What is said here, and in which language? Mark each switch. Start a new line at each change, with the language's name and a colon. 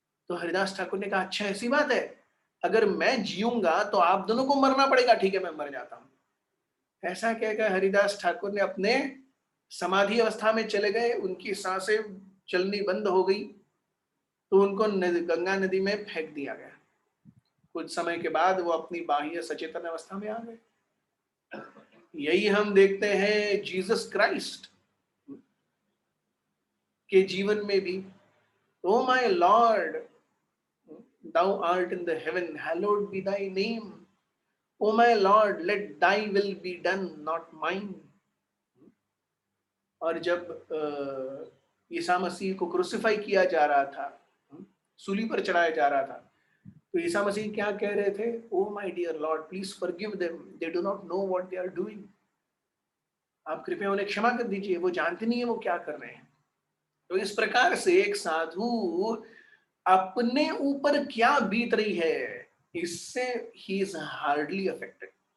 Hindi: तो हरिदास ठाकुर ने कहा, अच्छा ऐसी बात है, अगर मैं जीऊंगा तो आप दोनों को मरना पड़ेगा, ठीक है मैं मर जाता हूं। ऐसा कहकर हरिदास ठाकुर ने अपने समाधि अवस्था में चले गए, उनकी सांसें चलनी बंद हो गई, तो उनको गंगा नदी में फेंक दिया गया। कुछ समय के बाद वो अपनी बाह्य सचेतन अवस्था में आ गए। यही हम देखते हैं जीसस क्राइस्ट के जीवन में भी,
English: O my lord thou art in the heaven, hallowed be thy name, o my lord let thy will be done, not mine।
Hindi: और जब ईसा मसीह को क्रूसिफाई किया जा रहा था, सूली पर चढ़ाया जा रहा था, तो ईसा मसीह क्या कह रहे थे,
English: O my dear lord please forgive them, they do not know what they are doing.
Hindi: आप कृपया उन्हें क्षमा कर दीजिए, वो जानते नहीं है वो क्या कर रहे हैं। तो इस प्रकार से एक साधु अपने ऊपर क्या बीत रही है इससे ही
English: Is hardly affected.